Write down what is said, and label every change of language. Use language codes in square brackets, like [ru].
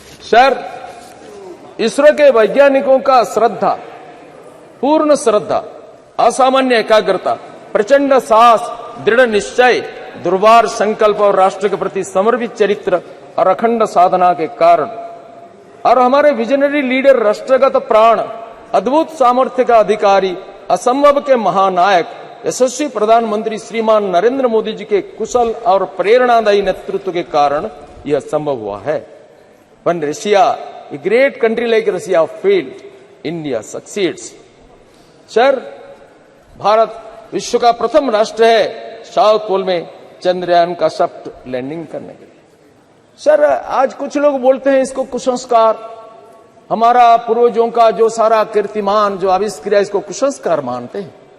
[hi] Sir, ISRO के वैज्ञानिकों का श्रद्धा, पूर्ण श्रद्धा, असामान्य एकाग्रता, प्रचंड साहस, दृढ़ निश्चय, दुर्वार संकल्प और राष्ट्र के प्रति समर्पित चरित्र और अखंड साधना के कारण और हमारे विजनरी लीडर, राष्ट्रगत प्राण, अद्भुत सामर्थ्य का अधिकारी, असंभव के महानायक, यशस्वी प्रधानमंत्री श्रीमान नरेंद्र मोदी जी के कुशल और प्रेरणादायी नेतृत्व के कारण यह संभव हुआ है। [en] When Russia, a great country like Russia failed, India succeeds. [hi] Sir, Bharat विश्व का प्रथम राष्ट्र है साउथ पोल में चंद्रयान का सॉफ्ट लैंडिंग करने के लिए। सर, आज कुछ लोग बोलते हैं इसको कुसंस्कार, हमारा पूर्वजों का जो सारा कीर्तिमान जो आविष्कार है इसको कुसंस्कार मानते हैं।